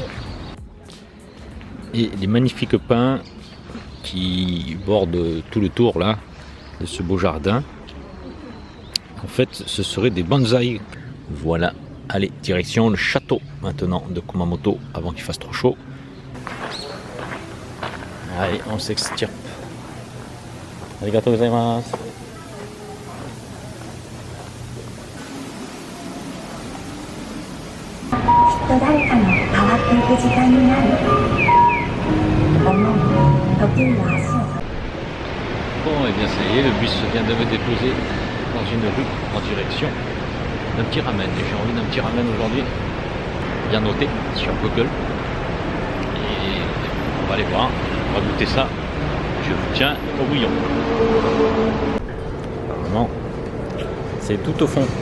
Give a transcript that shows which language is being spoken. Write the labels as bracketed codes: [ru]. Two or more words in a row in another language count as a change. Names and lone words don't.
[fr] Et les magnifiques pins qui bordent tout le tour là de ce beau jardin, en fait ce seraient des bonsaïs. Voilà, allez, direction le château maintenant de Kumamoto avant qu'il fasse trop chaud. Allez, on s'extirpe. [ja] ありがとうございます. 誰かの変わっていく時間になる思う時には足を [fr] Bon, et bien ça y est, le bus vient de me déposer dans une rue en direction d'un petit ramen. Et j'ai envie d'un petit ramen aujourd'hui, bien noté sur Google. Et on va aller voir, on va goûter ça. Je vous tiens au bouillon. Apparemment, c'est tout au fond.